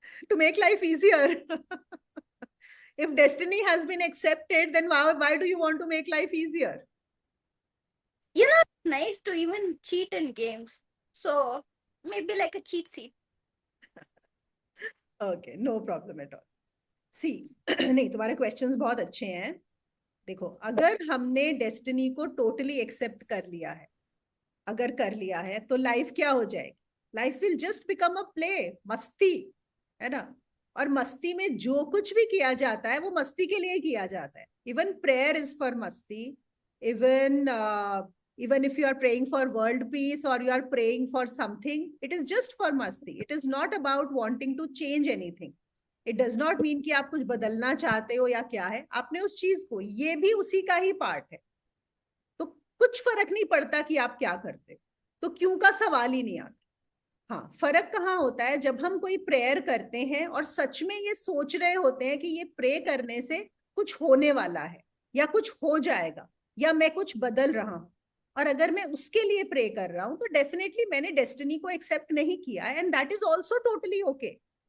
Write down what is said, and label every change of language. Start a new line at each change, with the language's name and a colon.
English: To make life easier. If destiny has been accepted, then why do you want to make life easier? You know, it's nice to even cheat in games. So maybe like a cheat sheet. Okay, no problem at all.
Hindi: See, नहीं, तुम्हारे questions बहुत अच्छे हैं. देखो, अगर हमने destiny को totally accept कर लिया है, अगर कर लिया है, तो लाइफ क्या हो जाएगी?
English: life will just become a play, मस्ती,
Hindi: है ना? और मस्ती में जो कुछ भी किया जाता है वो मस्ती के लिए किया जाता है.
English: Even prayer is for मस्ती. Even if you are praying for world peace or you are praying for something, it is just for masti. It is not about wanting to change anything. It does not mean
Hindi: कि आप कुछ बदलना चाहते हो या क्या है. आपने उस चीज को, ये भी उसी का ही पार्ट है, तो कुछ फर्क नहीं पड़ता कि आप क्या करते. तो क्यों का सवाल ही नहीं आता. हाँ, फर्क कहाँ होता है? जब हम कोई प्रेयर करते हैं और सच में ये सोच रहे होते हैं कि ये प्रे करने से कुछ होने वाला है, या कुछ हो जाएगा, या मैं कुछ बदल रहा हूं, और अगर मैं उसके लिए प्रे कर रहा हूं, तो डेफिनेटली मैंने डेस्टिनी को एक्सेप्ट नहीं किया,
English: And that is also totally okay.